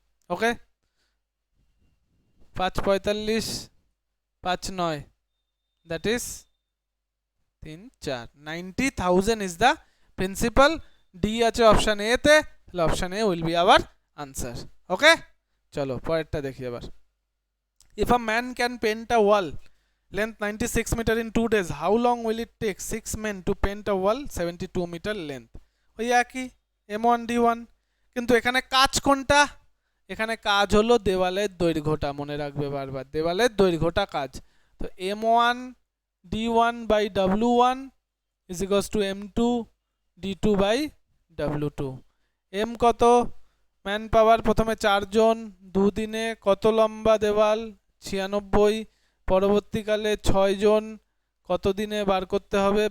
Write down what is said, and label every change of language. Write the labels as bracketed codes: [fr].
[en] Okay, 5 45, 5 9, that is 3 4, 90,000 is the principal. [bn] D আছে option A তে, তাহলে option A [en] Will be our answer. [bn] ওকে, চলো পরেরটা দেখি এবার। [en] If a man can paint a wall length 96 meter in 2 days, how long will it take 6 men to paint a wall 72 meter length? [bn] ওই একই M1 D1, কিন্তু এখানে কাজ কোনটা? এখানে কাজ হলো দেওয়ালের দৈর্ঘ্যটা, মনে রাখবে বারবার, দেওয়ালের দৈর্ঘ্যটা কাজ। তো M1 D1 by W1 is equals to M2 D2 by W2। M কত? ম্যান পাওয়ার প্রথমে 4 জন, 2 দিনে কত লম্বা দেওয়াল? 96। পরবর্তীকালে 6 জন, কত দিনে বার করতে হবে?